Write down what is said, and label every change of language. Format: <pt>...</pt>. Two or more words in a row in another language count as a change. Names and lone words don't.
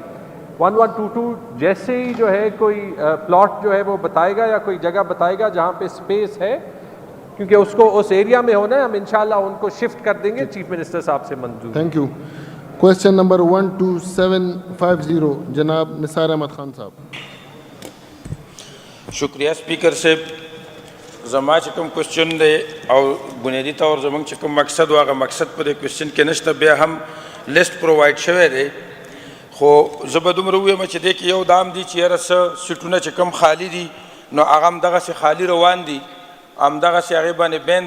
<ur>1122 جیسے ہی جو ہے کوئی پلاٹ جو ہے وہ بتائے گا یا کوئی جگہ بتائے گا جہاں پہ اسپیس ہے, کیونکہ اس کو اس ایریا میں ہونا ہے, ہم انشاءاللہ ان کو شفٹ کر دیں گے.</ur> <en>chief minister</en> <ur>صاحب سے منظور.</ur> <en>thank you. question number</en> <ur>12750 جناب نثار احمد خان صاحب. شکریہ اسپیکر صاحب.</ur> <ps>زما چې کوم کوشچن دی او بنیادي طور زموږ چې کوم مقصد و هغه مقصد په دې کوشچن کې نشته, بیا هم</ps> <en>list provide</en> <ps>شوی دی, خو زه به دومره ووایم چې دې کې یو دام دي چې یاره څه سیټونه چې کوم خالي دي نو هغه همدغسې خالي روان دي, همدغسې هغې باندې بین دی.</ps>